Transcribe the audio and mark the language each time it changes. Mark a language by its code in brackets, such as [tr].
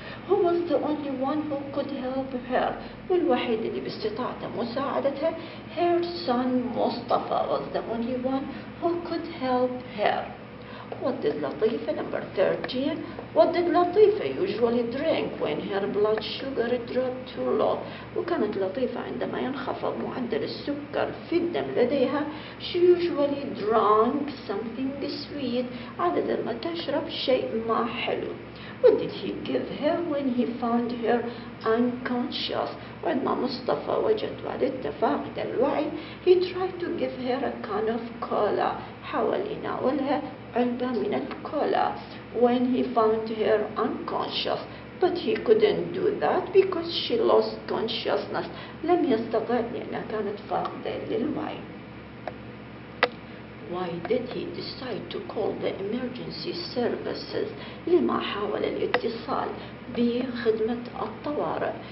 [en] Who was the only one who could help her؟ [ar] والوحيد اللي باستطاعته مساعدتها [en] her son مصطفى was the only one who could help her. What did Latifa, number 13, what did Latifa usually drink when her blood sugar dropped too low? [ar] وكانت لطيفة عندما ينخفض معدل السكر في الدم لديها [en] she usually drank something sweet. [ar] عادة ما تشرب شيء ما حلو. [en] What did he give her when he found her unconscious? [ar] وعندما مصطفى وجد والدته فاقدة الوعي [en] he tried to give her a can of cola. [ar] حاول يناولها علبة من الكولا [en] when he found her unconscious. But he couldn't do that because she lost consciousness. [ar] لم يستطع لأنها كانت فاقدة للوعي. [en] Why did he decide to call the emergency services? [ar] لما حاول الاتصال بخدمة الطوارئ.